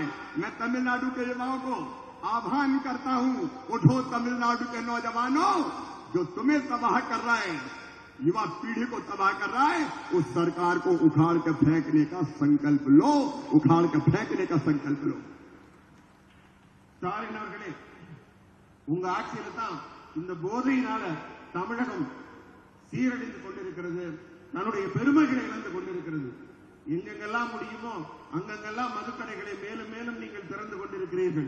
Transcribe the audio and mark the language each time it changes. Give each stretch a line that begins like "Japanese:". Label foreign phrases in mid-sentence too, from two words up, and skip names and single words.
Hindi: मैं तमिलनाडु के युवाओं को आह्वान करता हूं, उठो तमिलनाडु के नौजवानों, जो तुम्हें तबाह कर रहा है, युवा पीढ़ी को तबाह कर रहा है, उस सरकार को उखाड़ कर फेंकने का संकल्प लो, उखाड़ कर फेंकने का संकल्प लो।
Tamil: ஸ்டாலின் அவர்களே, உங்க ஆட்சியில தான் இந்த போதையினால தமிழகம் சீரழிந்து கொண்டிருக்கிறது, தன்னுடைய பெருமைகளை இழந்து கொண்டிருக்கிறது. எங்கெங்கெல்லாம் முடியுமோ அங்கெங்கெல்லாம் மதுக்கடைகளை மேலும் மேலும் நீங்கள் திறந்து கொண்டிருக்கிறீர்கள்.